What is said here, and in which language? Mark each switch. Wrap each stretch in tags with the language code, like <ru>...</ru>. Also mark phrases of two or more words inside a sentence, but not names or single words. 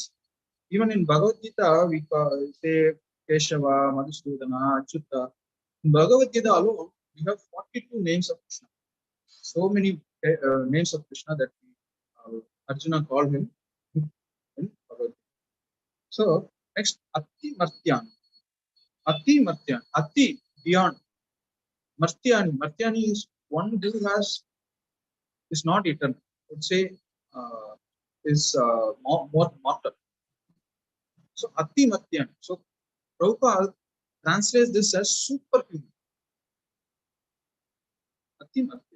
<en>Even in Bhagavad Gita, we say Keshava, Madhusudana, Achyuta. In Bhagavad Gita alone, we have 42 names of Krishna. So many names of Krishna that Arjuna called him in Bhagavad Gita. So next,</en> <sa>Ati Martyan. Ati Martyan. Ati, beyond. Martyani.</sa> <en>Martyani is one who is not eternal. I would say is more mortal.</en> <sa>So Ati Martyani.</sa> <en>So Prabhupada translates this as superhuman.</en> <sa>Ati Martyani.</sa>